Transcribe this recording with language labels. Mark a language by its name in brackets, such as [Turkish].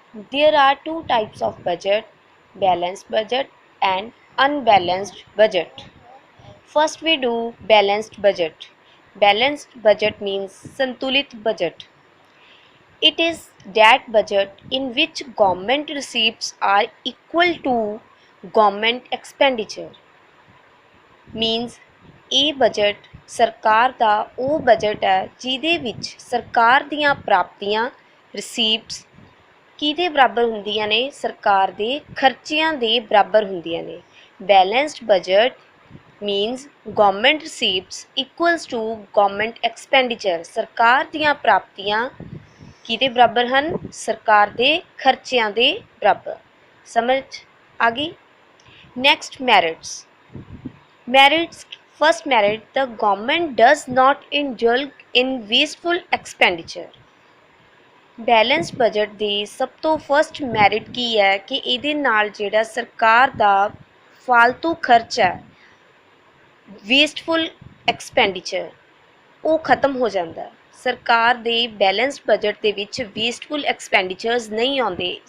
[English] There are two types of budget, balanced budget and unbalanced budget. First we do balanced budget. Balanced budget means santulit budget. It is that budget in which government receipts are equal to government expenditure. [Punjabi] Means ਇਹ budget ਸਰਕਾਰ ਦਾ ਉਹ budget ਹੈ ਜਿਹਦੇ ਵਿੱਚ ਸਰਕਾਰ ਦੀਆਂ ਪ੍ਰਾਪਤੀਆਂ ਰਿਸੀਪਟਸ ਕਿਹਦੇ ਬਰਾਬਰ ਹੁੰਦੀਆਂ ਨੇ? ਸਰਕਾਰ ਦੇ ਖਰਚਿਆਂ ਦੇ ਬਰਾਬਰ ਹੁੰਦੀਆਂ ਨੇ। [English] Balanced budget means government receipts equals to government expenditure. [Punjabi] ਸਰਕਾਰ ਦੀਆਂ ਪ੍ਰਾਪਤੀਆਂ ਕਿਹਦੇ ਬਰਾਬਰ ਹਨ? ਸਰਕਾਰ ਦੇ ਖਰਚਿਆਂ ਦੇ ਬਰਾਬਰ। ਸਮਝ ਆ ਗਈ? [English] Next merits. Merits. First merit, the government does not indulge in wasteful expenditure. [Punjabi] Balance budget ਦੀ ਸਭ ਤੋਂ ਫਸਟ ਮੈਰਿਟ ਕੀ ਹੈ ਕਿ ਇਹਦੇ ਨਾਲ ਜਿਹੜਾ ਸਰਕਾਰ ਦਾ ਫालतू ਖਰਚ ਹੈ, ਵੇਸਟਫੁਲ ਐਕਸਪੈਂਡੀਚਰ, ਉਹ ਖਤਮ ਹੋ ਜਾਂਦਾ ਹੈ। ਸਰਕਾਰ ਦੇ ਬੈਲੈਂਸ ਬਜਟ ਦੇ ਵਿੱਚ ਵੇਸਟਫੁਲ ਐਕਸਪੈਂਡੀਚਰਸ ਨਹੀਂ ਆਉਂਦੇ।